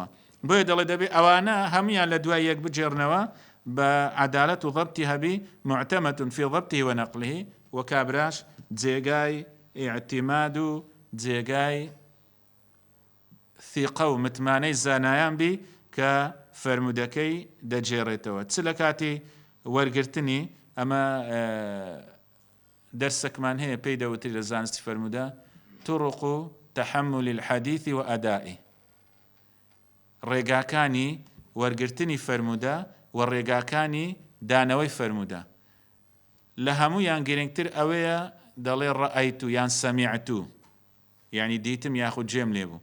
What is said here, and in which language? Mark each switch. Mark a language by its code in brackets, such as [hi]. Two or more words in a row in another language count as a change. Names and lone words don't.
[ckb] بۆیە دەڵێ دەبێ ئەوانە هەمویان لە دوای یەک بجێڕنەوە بە عەدالەت و ضەبتی هەبی [ar] معتەمەد فی ضەبتی وەنەقلیه، [ckb] و کابراش جێگای ئیعتیماد و جێگای ثیقە و متمانەی زانایان بی کە فەرمودەکەی دەجێڕێتەوە. چ لە کاتی وەرگرتنی ئەمە دەرسێکمان هەیە پێی دەوتری لە زانستی فەرمودە [ar] طرق تحمل الحديث وأدائه، [ckb] ڕێگاکانی وەرگرتنی فەرمودە و ڕێگاکانی دانەوەی فەرمودە. لە هەموویان گرنگتر ئەوەیە دەڵێ ڕەئەیت و یان سەمیعت، یعنی دیتم یاخود جێم لێبوو.